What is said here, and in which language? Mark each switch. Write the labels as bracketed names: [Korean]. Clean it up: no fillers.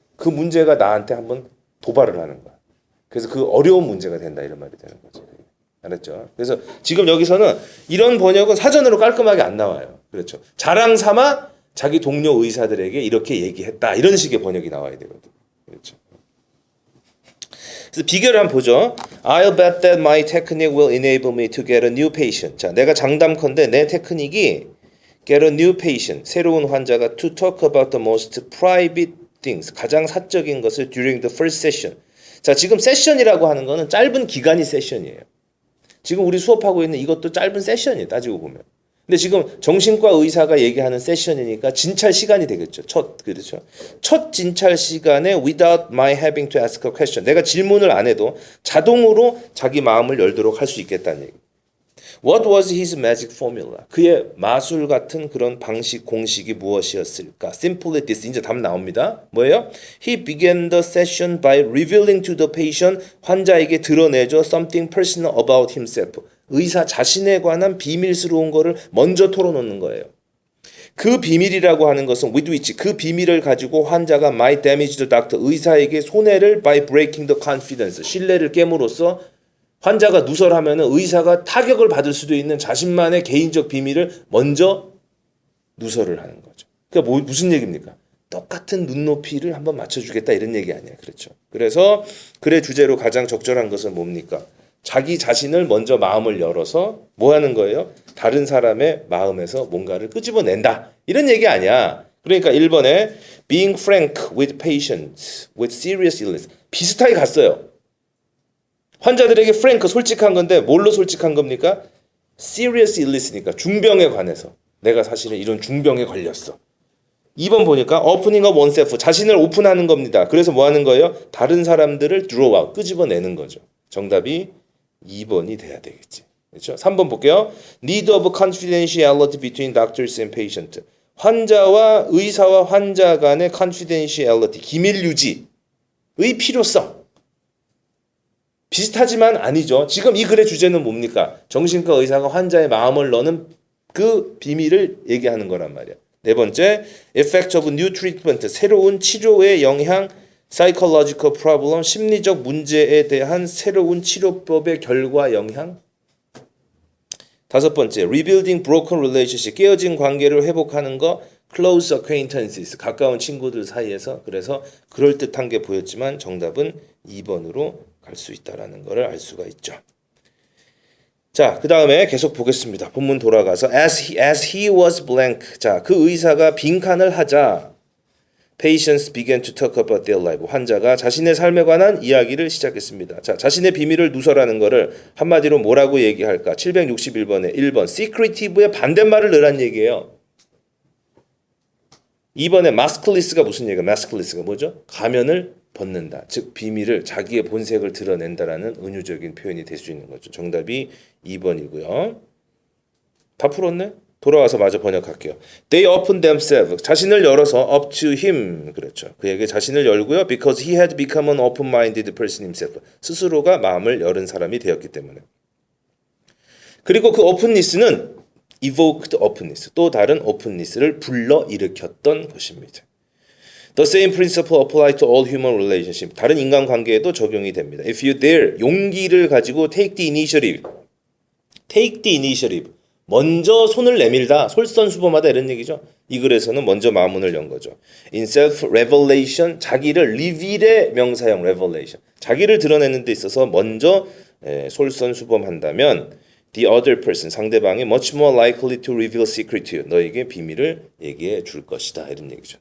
[Korean] 그 문제가 나한테 한번 도발을 하는 거야. 그래서 그 어려운 문제가 된다 이런 말이 되는 거지. 알았죠? 그래서 지금 여기서는 이런 번역은 사전으로 깔끔하게 안 나와요. 그렇죠. 자랑 삼아 자기 동료 의사들에게 이렇게 얘기했다. 이런 식의 번역이 나와야 되거든. 그렇죠. 그래서 비교를 한번 보죠. [English] I'll bet that my technique will enable me to get a new patient. [Korean] 자, 내가 장담컨대 내 테크닉이 [English] get a new patient, [Korean] 새로운 환자가 [English] to talk about the most private things, [Korean] 가장 사적인 것을 [English] during the first session. [Korean] 자, 지금 세션이라고 하는 거는 짧은 기간이 세션이에요. 지금 우리 수업하고 있는 이것도 짧은 세션이에요. 따지고 보면. 근데 지금 정신과 의사가 얘기하는 세션이니까 진찰 시간이 되겠죠. 그렇죠. 첫 진찰 시간에 [English] without my having to ask a question. [Korean] 내가 질문을 안 해도 자동으로 자기 마음을 열도록 할 수 있겠다는 얘기. [English] What was his magic formula? [Korean] 그의 마술 같은 그런 방식, 공식이 무엇이었을까? [English] Simply this. [Korean] 이제 답 나옵니다. 뭐예요? [English] He began the session by revealing to the patient. [Korean] 환자에게 드러내죠. [English] Something personal about himself. [Korean] 의사 자신에 관한 비밀스러운 거를 먼저 털어놓는 거예요. 그 비밀이라고 하는 것은 [English] with which, [Korean] 그 비밀을 가지고 환자가 [English] might damage the doctor, [Korean] 의사에게 손해를 [English] by breaking the confidence, [Korean] 신뢰를 깨므로써 환자가 누설하면 의사가 타격을 받을 수도 있는 자신만의 개인적 비밀을 먼저 누설을 하는 거죠. 그러니까 무슨 얘기입니까? 똑같은 눈높이를 한번 맞춰주겠다 이런 얘기 아니야. 그렇죠. 그래서 글의 주제로 가장 적절한 것은 뭡니까? 자기 자신을 먼저 마음을 열어서 뭐 하는 거예요? 다른 사람의 마음에서 뭔가를 끄집어낸다. 이런 얘기 아니야. 그러니까 1번에 [English] being frank with patients with serious illness. [Korean] 비슷하게 갔어요. 환자들에게 frank, 솔직한 건데 뭘로 솔직한 겁니까? [English] serious illness [Korean] 니까 중병에 관해서. 내가 사실은 이런 중병에 걸렸어. 2번 보니까 [English] opening up oneself, [Korean] 자신을 오픈하는 겁니다. 그래서 뭐 하는 거예요? 다른 사람들을 [English] draw out, [Korean] 끄집어내는 거죠. 정답이 2번이 돼야 되겠지. 그렇죠? 3번 볼게요. [English] Need of confidentiality between doctors and patient. [Korean] 의사와 환자 간의 confidentiality, 기밀 유지의 필요성. 비슷하지만 아니죠. 지금 이 글의 주제는 뭡니까? 정신과 의사가 환자의 마음을 넣는 그 비밀을 얘기하는 거란 말이야. 4번째, [English] effect of new treatment, [Korean] 새로운 치료의 영향, [English] psychological problem, [Korean] 심리적 문제에 대한 새로운 치료법의 결과 영향. 5번째, [English] rebuilding broken relationship, [Korean] 깨어진 관계를 회복하는 거, [English] close acquaintances, [Korean] 가까운 친구들 사이에서. 그래서 그럴듯한 게 보였지만 정답은 2번으로 갈 수 있다라는 것을 알 수가 있죠. 자, 그 다음에 계속 보겠습니다. 본문 돌아가서 [English] as he was blank. [Korean] 자, 그 의사가 빈칸을 하자 [English] patients began to talk about their life. [Korean] 환자가 자신의 삶에 관한 이야기를 시작했습니다. 자, 자신의 비밀을 누설하는 것을 한마디로 뭐라고 얘기할까? 761번에 1번 [English] secretive [Korean] 의 반대말을 넣으란 얘기예요. 2번에 maskless가 무슨 얘기야? maskless가 뭐죠? 가면을 벗는다. 즉 비밀을, 자기의 본색을 드러낸다라는 은유적인 표현이 될 수 있는 거죠. 정답이 2번이고요. 다 풀었네? 돌아와서 마저 번역할게요. [English] They opened themselves. [Korean] 자신을 열어서 [English] up to him. [Korean] 그렇죠. 그에게 자신을 열고요. [English] Because he had become an open-minded person himself. [Korean] 스스로가 마음을 열은 사람이 되었기 때문에. 그리고 그 openness는 [English] evoked openness. [Korean] 또 다른 openness를 불러일으켰던 것입니다. [English] The same principle apply to all human relationship. [Korean] 다른 인간관계에도 적용이 됩니다. [English] If you dare, [Korean] 용기를 가지고 [English] take the initiative. take the initiative. [Korean] 먼저 손을 내밀다, 솔선수범하다 이런 얘기죠. 이 글에서는 먼저 마음문을 연 거죠. In self-revelation, 자기를 reveal의 명사형 revelation, 자기를 드러내는 데 있어서 먼저 솔선수범한다면 [English] the other person, [Korean] 상대방이 [English] much more likely to reveal secret to you, [Korean] 너에게 비밀을 얘기해 줄 것이다 이런 얘기죠.